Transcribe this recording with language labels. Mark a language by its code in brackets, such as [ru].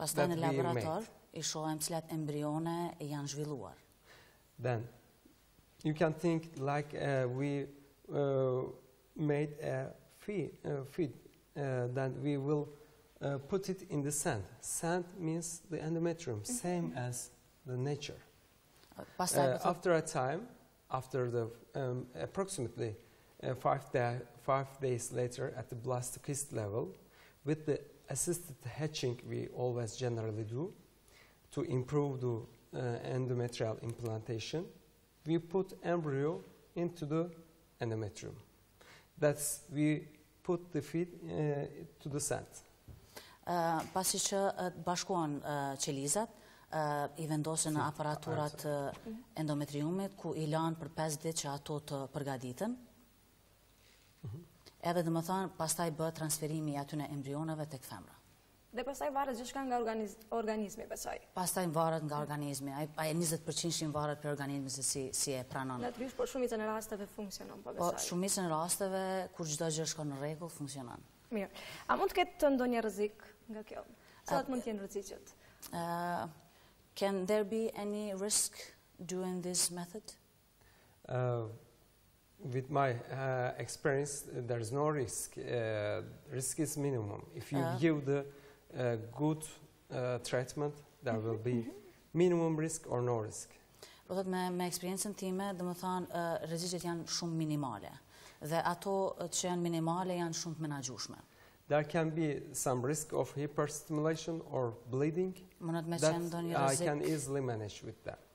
[sq] Pastaj në laborator I shohim cilat embrione janë zhvilluar. [en] Then you can think like we made a feed. Then we will put it in the sand. Sand means the endometrium, same as the nature. After a time, after the approximately 5 days later at the blastocyst level, with the assisted hatching we always generally do to improve the endometrial implantation, we put embryo into the endometrium. That's we put the feed to the sand. [sq] Pasi që bashkuan qelizat, I vendosin në aparaturat endometriumit ku I lanë për 5 ditë që ato të përgatiten. Edhe dhe më thënë, pastaj bëhet transferimi I atyne embrionave tek femra. Dhe pastaj varet gjithçka nga organizmi, besoj. Pastaj varet nga organizmi, ai 20% varet për organizmin se si e pranon. Natyrisht, por shumicën e rasteve funksionon, po besoj. Po shumicën e rasteve kur çdo gjë shkon në rregull, funksionon. Mirë. A mund të ketë ndonjë rrezik nga kjo? Cilat mund të jenë rreziqet? [en] Can there be any risk doing this method? With my experience, there is no risk. Risk is minimum. If you give the good treatment, there will be minimum risk or no risk. [sq] Po thot me eksperiencën time, dhe më thonë, rreziqet janë shumë minimale. Dhe ato që janë minimale janë shumë të menaxhueshme. [en] There can be some risk of hyperstimulation or bleeding. That I can easily manage with that.